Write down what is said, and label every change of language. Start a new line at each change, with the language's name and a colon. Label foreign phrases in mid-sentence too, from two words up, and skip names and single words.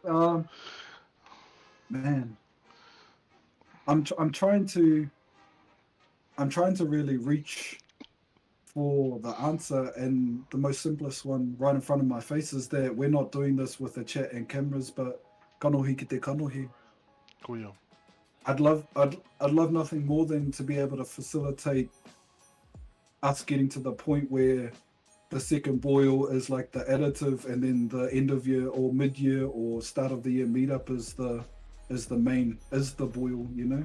English: Man, I'm trying to really reach for the answer, and the most simplest one right in front of my face is that we're not doing this with a chat and cameras, but
Māori: kanohi ki te kanohi. Koia.
English: I'd love nothing more than to be able to facilitate us getting to the point where the second boil is like the additive, and then the end of year or mid year or start of the year meetup is the boil, you know.